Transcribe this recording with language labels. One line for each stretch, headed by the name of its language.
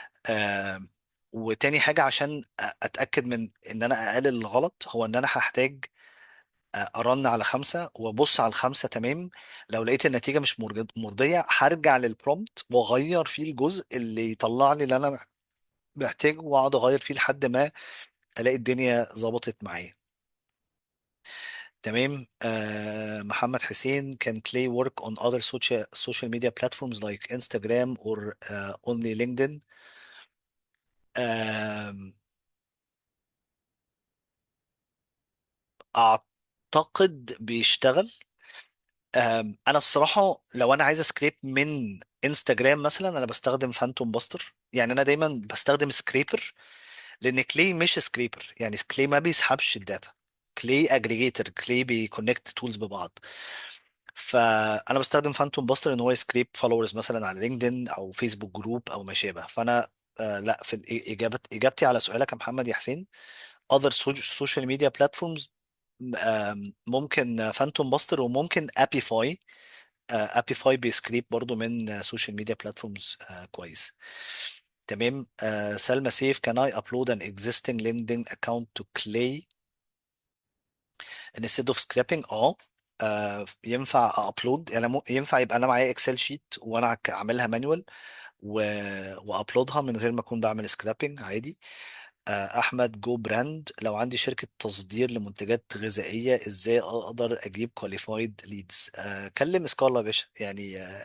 Arabic: آه، وتاني حاجة عشان أتأكد من إن أنا أقلل الغلط، هو إن أنا هحتاج أرن على خمسة وأبص على الخمسة. تمام. لو لقيت النتيجة مش مرضية، هرجع للبرومبت وأغير فيه الجزء اللي يطلع لي اللي أنا محتاجه، وأقعد أغير فيه لحد ما ألاقي الدنيا ظبطت معايا. تمام.
English: محمد حسين: can Clay work on other social media platforms like Instagram or only LinkedIn؟
Arabic: آم، اعتقد بيشتغل. انا الصراحه لو انا عايز سكريب من انستجرام مثلا، انا بستخدم فانتوم باستر. يعني انا دايما بستخدم سكريبر، لان كلي مش سكريبر. يعني كلي ما بيسحبش الداتا. كلي اجريجيتور، كلي بيكونكت تولز ببعض. فانا بستخدم فانتوم باستر ان هو يسكريب فولورز مثلا على لينكدين او فيسبوك جروب او ما شابه. فانا لا، في اجابتي على سؤالك يا محمد يا حسين،
English: other social media platforms
Arabic: ممكن فانتوم باستر، وممكن ابيفاي. ابيفاي بيسكريب برضو من سوشيال ميديا بلاتفورمز كويس. تمام.
English: سلمى سيف: can I upload an existing LinkedIn account to Clay instead of scrapping؟
Arabic: ينفع ابلود. يعني ينفع يبقى انا معايا اكسل شيت وانا اعملها مانوال و... وابلودها من غير ما اكون بعمل سكرابنج عادي. احمد جو براند: لو عندي شركة تصدير لمنتجات غذائية، ازاي اقدر اجيب كواليفايد ليدز؟ كلم سكارلا يا باشا يعني.